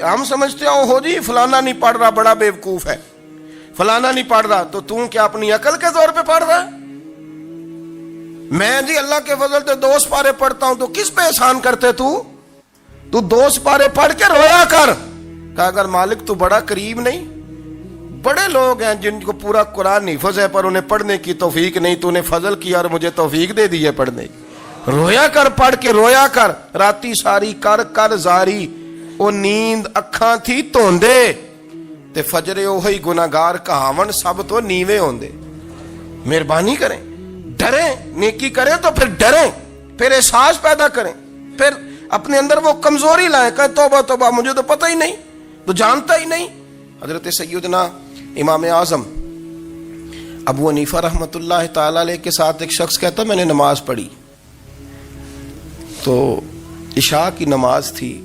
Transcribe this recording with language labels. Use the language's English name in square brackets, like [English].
[Urdu] ہم سمجھتے ہو جی فلانا نہیں پڑھ رہا بڑا بیوقوف ہے، فلانا نہیں پڑھ رہا، تو کیا اپنی عقل کے زور پہ پڑھ رہا ہے؟ میں جی اللہ کے فضل سے 2 سپارے پڑھتا ہوں، تو کس پہ احسان کرتے تو 2 سپارے پڑھ کے رویا کر. کہ اگر مالک تو بڑا قریب نہیں. بڑے لوگ ہیں جن کو پورا قرآن حفظ ہے پر انہیں پڑھنے کی توفیق نہیں. تو انہیں فضل کیا اور مجھے توفیق دے دی ہے پڑھنے کی. رویا کر، پڑھ کے رویا کر. [Punjabi] راتی ساری کر کر زاری، او نیند اکھاں تھی توندے، تے فجرے اوہی گناہگار کہاون سب تو نیوے ہوندے. [Urdu] مہربانی کریں، ڈریں، نیکی کریں تو پھر ڈریں، پھر احساس پیدا کریں، پھر اپنے اندر وہ کمزوری لائیں کہ توبہ توبہ مجھے تو پتہ ہی نہیں، تو جانتا ہی نہیں. حضرت سیدنا امام اعظم ابو حنیفہ رحمۃ اللہ تعالی علیہ کے ساتھ ایک شخص کہتا میں نے نماز پڑھی تو عشاء کی نماز تھی.